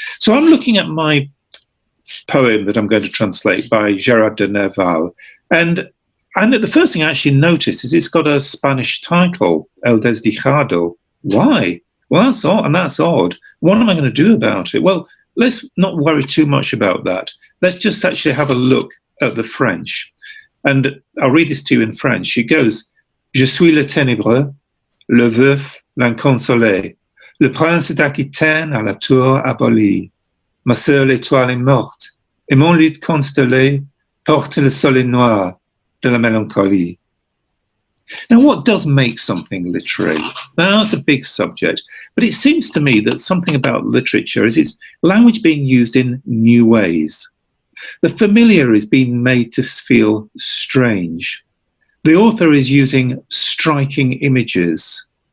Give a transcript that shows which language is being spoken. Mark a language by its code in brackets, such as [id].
[en] So I'm looking at my poem that I'm going to translate by Gerard de Nerval, and the first thing I actually notice is it's got a Spanish title, El Desdijado. Why? Well, that's odd, and that's odd. What am I going to do about it? Well, let's not worry too much about that. Let's just actually have a look at the French. And I'll read this to you in French. It goes, [fr] Je suis le ténébreux, le veuf, l'inconsolé, le prince d'Aquitaine à la tour abolie. Ma sœur l'étoile est morte, et mon lit constellé porte le soleil noir de la mélancolie. [en] Now, what does make something literary? Now, that's a big subject, but it seems to me that something about literature is its language being used in new ways. The familiar is being made to feel strange. The author is using striking images.